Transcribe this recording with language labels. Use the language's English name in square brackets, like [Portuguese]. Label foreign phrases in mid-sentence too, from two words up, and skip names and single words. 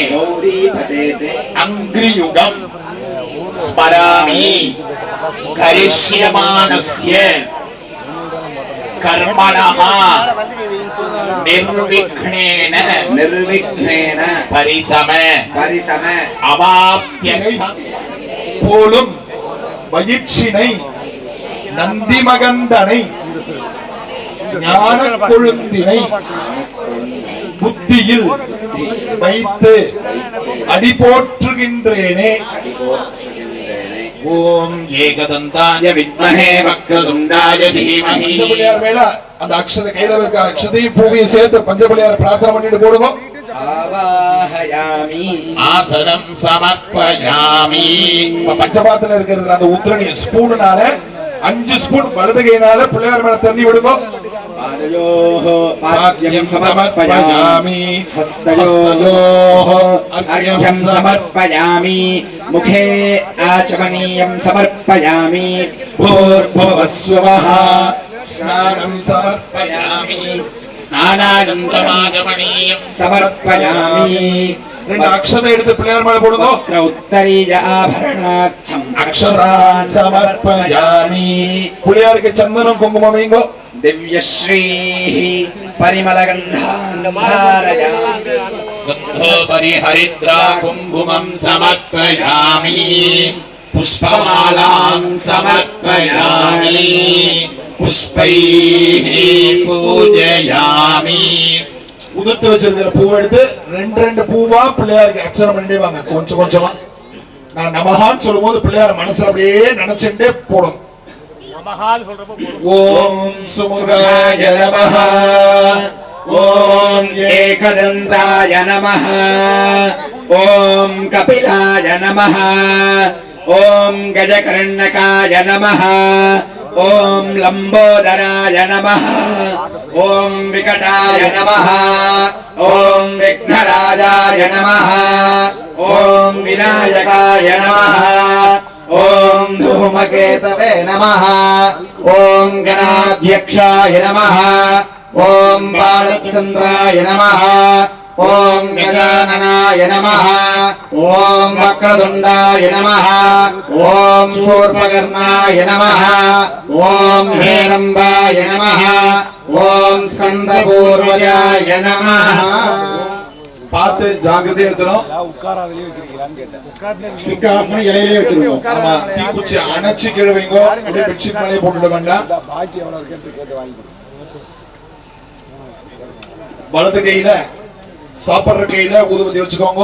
[Sanskrit] अंग्रियुगं स्मरामि करिष्यमानस्य कर्मणः निर्विघ्नेन परिसम अवाप्यर्थं [Tamil] போலும் மகிழ்ச்சினை நந்திமகந்தனை ஞான கொழுந்தினை புத்தியில் வைத்து அடி போற்றுகின்றேனே. [Sanskrit] ॐ एकदन्ताय विद्महे वक्रतुण्डाय धीमहि. [Tamil] பஞ்சபலியார் மேல அந்த அக்ஷதை கையில இருக்க அக்ஷதையும் பூவையும் சேர்த்து பஞ்சபலியார் பிரார்த்தனை பண்ணிட்டு போடுங்க. [Sanskrit] ஆவாஹயாமி आसनं समर्पयामि. [Tamil] பஞ்சபாத்திரம் இருக்கிறது அந்த உத்திரணி ஸ்பூனால 5 ஸ்பூன் வலது கையினால பிள்ளையார் மேல தண்ணி விடுங்க. [Sanskrit] पादयोः पाद्यं समर्पयामि हस्तयोः अर्घ्यं समर्पयामि मुखे आचमनीयं समर्पयामि भूर्भुवस्सुवः स्नानं समर्पयामि स्नानानन्तरमागमनीयं समर्पयामि [Tamil] ரெண்டு அக்ஷதை எடுத்து பிள்ளையார் மேல போடுங்க. [Sanskrit] वस्त्र उत्तरीय आभरणार्थम् अक्षतान् समर्पयामि. [Tamil] பிள்ளையாருக்கு சந்தனம் குங்குமம் வைங்க. [Sanskrit] दिव्यश्रीः परिमलगन्धान्धारयामि परिहरिद्रा कुङ्कुमं समर्पयामि. पुष्पमालां समर्पयामि. पुष्पैः पूजयामि. [Tamil] உதிர்த்து வச்சிருக்கிற பூவை எடுத்து ரெண்டு பூவா பிள்ளையாருக்கு அர்ச்சனை பண்ணிட்டே வாங்க. கொஞ்சம் கொஞ்சமா நான் நமஹான்னு சொல்லும் போது பிள்ளையார் மனசுல அப்படியே நினைச்சுட்டே போடும். [Sanskrit] ॐ सुमुखाय नमः. ॐ एकदन्ताय नमः. ॐ कपिलाय नमः. ॐ गजकर्णकाय नमः. ॐ लम्बोदराय नमः. ॐ विकटाय नमः। ॐ विघ्नराजाय नमः. ॐ विनायकाय नमः. ஓம் धूमकेतवे नमः. ஓம் गणाध्यक्षाय नमः. ஓம் बालचन्द्राय नमः. ஓம் गजाननाय नमः. ஓம் वक्रतुण्डाय नमः. ஓம் शूर्पकर्णाय नमः. ஓம் हेरम्बाय नमः. ஓம் स्कन्दपूर्वजाय नमः. [Tamil] பார்த்து ஜாகிரதையா இருக்கணும். ஆமா, தீக்குச்சி அணைச்சு கீழே வைங்க. அப்படியே பெட்ஷீட் மேலே போட்டுட வேண்டாம். வலது கையில சாப்பிடுற கையில ஊதுபத்தி வச்சுக்கோங்க.